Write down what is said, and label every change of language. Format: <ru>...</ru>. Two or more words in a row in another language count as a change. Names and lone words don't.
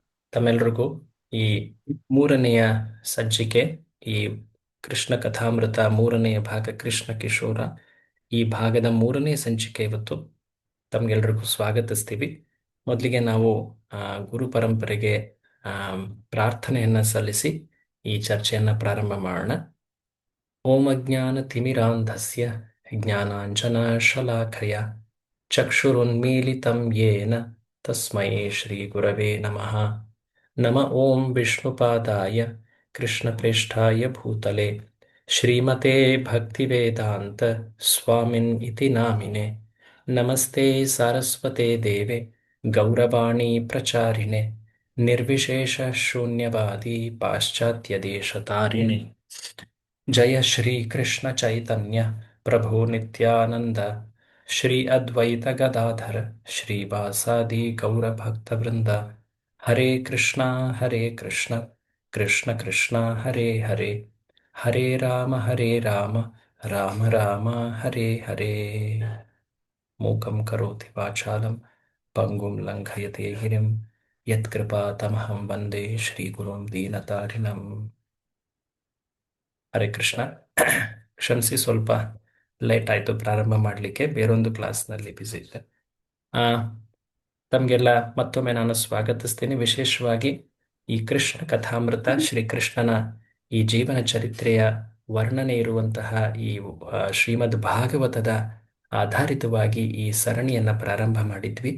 <kn>ತಮ್ಮೆಲ್ರಿಗೂ ಈ ಮೂರನೆಯ ಸಂಚಿಕೆ, ಈ ಕೃಷ್ಣ ಕಥಾಮೃತ ಮೂರನೆಯ ಭಾಗ ಕೃಷ್ಣ ಕಿಶೋರ, ಈ ಭಾಗದ ಮೂರನೇ ಸಂಚಿಕೆ ಇವತ್ತು ತಮ್ಗೆಲ್ರಿಗೂ ಸ್ವಾಗತಿಸ್ತೀವಿ. ಮೊದಲಿಗೆ ನಾವು ಆ, ಗುರು ಪರಂಪರೆಗೆ ಆ, ಪ್ರಾರ್ಥನೆಯನ್ನ ಸಲ್ಲಿಸಿ ಈ ಚರ್ಚೆಯನ್ನ ಪ್ರಾರಂಭ ಮಾಡೋಣ.</kn> <sa>ಓಂ ಅಜ್ಞಾನತಿಮಿರಾಂಧಸ್ಯ ಜ್ಞಾನಾಂಜನಶಲಾಖಯ ಚಕ್ಷುರುನ್ಮೀಲಿತಂ ಯೇನ ತಸ್ಮೈ ಶ್ರೀಗುರವೇ ನಮಃ. ನಮ ಓಂ ವಿಷ್ಣುಪಾದಾಯ ಕೃಷ್ಣಪ್ರೇಷ್ಠಾಯ ಭೂತಲೆ ಶ್ರೀಮತೆ ಭಕ್ತಿವೇದಾಂತ ಸ್ವಾಮಿನ್ ಇತಿ ನಾಮಿನೆ. ನಮಸ್ತೆ ಸಾರಸ್ವತೆ ದೇವೆ ಗೌರವಾಣಿ ಪ್ರಚಾರಿಣೆ ನಿರ್ವಿಶೇಷ ಶೂನ್ಯವಾದಿ ಪಾಶ್ಚಾತ್ಯ ದೇಶತಾರಿಣೆ. ಜಯ ಶ್ರೀ ಕೃಷ್ಣ ಚೈತನ್ಯ ಪ್ರಭು ನಿತ್ಯಾನಂದ ಶ್ರೀ ಅದ್ವೈತ ಗದಾಧರ ಶ್ರೀವಾಸಾದಿ ಗೌರ ಭಕ್ತವೃಂದ. ಹರೇ ಕೃಷ್ಣ ಕೃಷ್ಣ ಕೃಷ್ಣ ಹರೇ ಹರೇ, ಹರೇ ರಾಮ ರಾಮ ರಾಮ ಹರೇ ಹರೇ. ಮೂಕಂ ಕರೋತಿ ವಾಚಾಲಂ ಪಂಗುಂ ಲಂಘಯತೆ ಗಿರಿಂ ಯತ್ಕೃಪಾತಮಹಂ ವಂದೇ ಶ್ರೀಗುರುಂ ದೀನತಾರಿಣಂ.</sa> <kn>ಹರೇ ಕೃಷ್ಣ. ಕ್ಷಮಿಸಿ, ಸ್ವಲ್ಪ ಲೇಟ್ ಆಯಿತು ಪ್ರಾರಂಭ ಮಾಡಲಿಕ್ಕೆ, ಬೇರೊಂದು ಕ್ಲಾಸ್ನಲ್ಲಿ ಬ್ಯುಸಿ ಇದ್ದೆ. ತಮಗೆಲ್ಲ ಮತ್ತೊಮ್ಮೆ ನಾನು ಸ್ವಾಗತಿಸ್ತೀನಿ. ವಿಶೇಷವಾಗಿ ಈ ಕೃಷ್ಣ ಕಥಾಮೃತ, ಶ್ರೀಕೃಷ್ಣನ ಈ ಜೀವನ ಚರಿತ್ರೆಯ ವರ್ಣನೆ ಇರುವಂತಹ ಈ ಶ್ರೀಮದ್ ಭಾಗವತದ ಆಧಾರಿತವಾಗಿ ಈ ಸರಣಿಯನ್ನು ಪ್ರಾರಂಭ ಮಾಡಿದ್ವಿ.</kn>